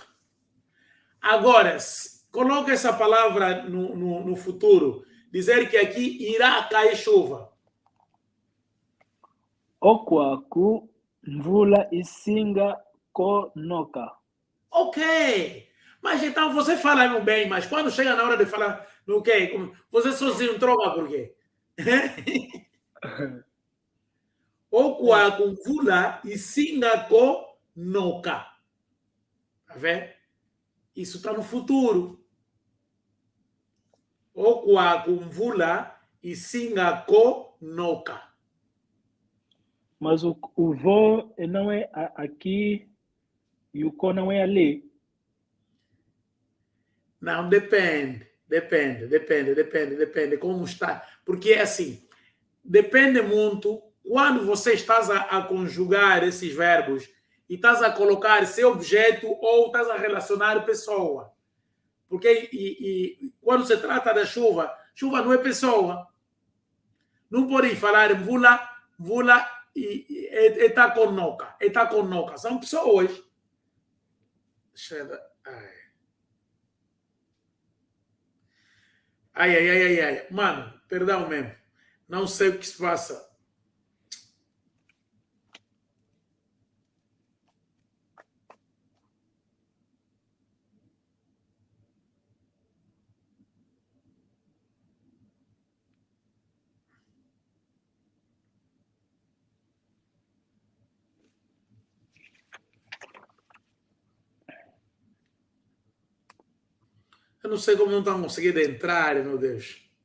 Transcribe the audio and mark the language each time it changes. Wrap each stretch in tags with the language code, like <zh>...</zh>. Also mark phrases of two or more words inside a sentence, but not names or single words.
<pt>Agora, coloca essa palavra no futuro. Dizer que aqui irá cair chuva.</pt> <kmb>Okwaku, mvula isinga konoka.</kmb> <pt>Ok. Mas então você fala bem, mas quando chega na hora de falar no quê? Você sozinho troca por quê?</pt> <kmb>Okwaku, mvula isinga konoka.</kmb> <pt>Tá vendo? Isso está no futuro.</pt> <kmb>Okwaku, mvula isinga konoka.</kmb> <pt>Mas o vô não é aqui e o có não é ali. Não, depende como está. Porque é assim, depende muito quando você estás a conjugar esses verbos e estás a colocar seu objeto ou estás a relacionar pessoa. Porque quando se trata da chuva, chuva não é pessoa. Não pode falar vula e etaconoca. Etaconoca. São pessoas. Ai, ai, ai, ai, ai. Mano, perdão mesmo. Não sei o que se passa. Eu não sei como não estão conseguindo entrar, meu Deus.</pt>